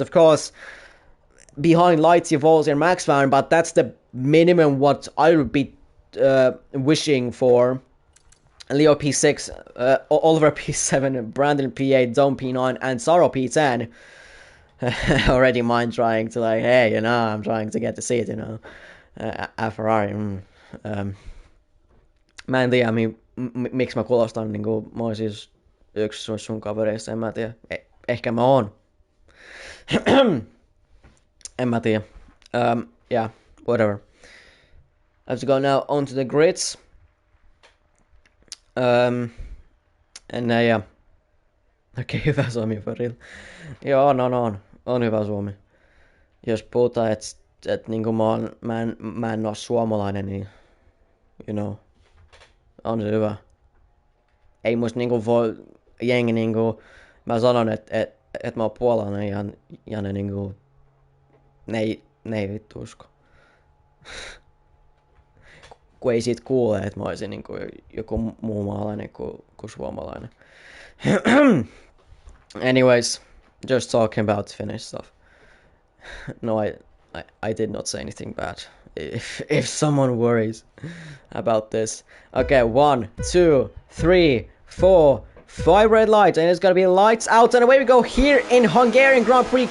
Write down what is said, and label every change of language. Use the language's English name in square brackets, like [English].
[English] Of course, behind Lighty, Volsy and Max Van, but that's the minimum what I would be wishing for. Leo P6, Oliver P7, Brandon P8, Dome P9, and Sorrow P10. Already mine trying to like, hey, you know, I'm trying to get to see it, you know. A Ferrari. [Finnish] Mä en tiedä, miksi mä kuulostan niinku mä oon siis yksi sun kavereista, en mä tiedä. Ehkä mä oon. En mä tiedä. [English] Yeah, whatever. I have to go now onto the grids. Yeah. [Finnish] Okei, hyvä suomi [English] for real. [Finnish] Joo, on hyvä suomi. Jos puhutaan, että niinku mä en oo suomalainen, niin [English] you know, [Finnish] on se hyvä. Ei musta niinku voi jengi niinku, mä sanon, että mä oon puolalainen ja ne niinku, ne ei vittu usko. Kun ei siitä kuule, että mä oisin niinku joku muu maalainen kuin suomalainen. [English] Anyways, just talking about Finnish stuff. No, I did not say anything bad. If someone worries about this. Okay, 1, 2, 3, 4, 5 red lights, and it's gonna be lights out, and away we go here in Hungarian Grand Prix.